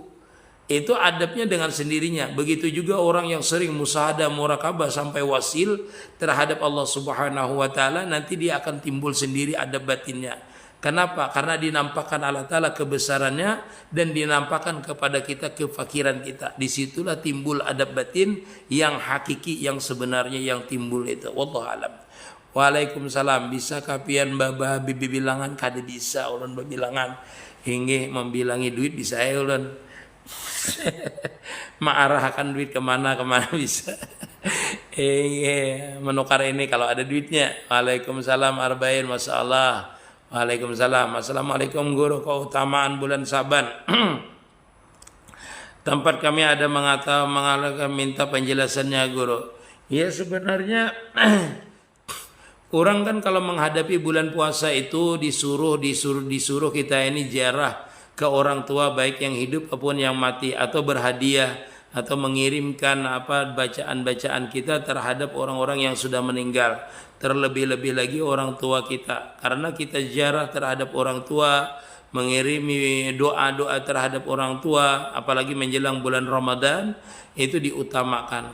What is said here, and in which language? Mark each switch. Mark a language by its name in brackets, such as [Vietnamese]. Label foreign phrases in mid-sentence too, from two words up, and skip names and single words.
[Indonesian] Itu adabnya dengan sendirinya. Begitu juga orang yang sering musahadah murakabah sampai wasil terhadap Allah [Arabic] Subhanahu wa taala, [Indonesian] nanti dia akan timbul sendiri adab batinnya. Kenapa? Karena dinampakkan Allah taala kebesarannya dan dinampakkan kepada kita kefakiran kita. Disitulah timbul adab batin yang hakiki, yang sebenarnya yang timbul itu. [Arabic] Wallahu alam. Waalaikumsalam. [Banjar] Bisakah pian babah bibi bilangan? Kada bisa ulun berbilangan. Hingga membilangi duit bisa ya ulun. Mengarahkan duit kemana bisa. Menukar ini kalau ada duitnya. [Arabic] Waalaikumsalam arba'in, masya Allah. Waalaikumsalam. [Indonesian] Assalamualaikum guru, keutamaan bulan Saban. Tempat kami ada mengatakan minta penjelasannya guru. Ya sebenarnya orang kan kalau menghadapi bulan puasa itu disuruh kita ini ziarah ke orang tua baik yang hidup maupun yang mati, atau berhadiah atau mengirimkan bacaan-bacaan kita terhadap orang-orang yang sudah meninggal, terlebih-lebih lagi orang tua kita, karena kita ziarah terhadap orang tua, mengirimi doa-doa terhadap orang tua, apalagi menjelang bulan Ramadan, itu diutamakan.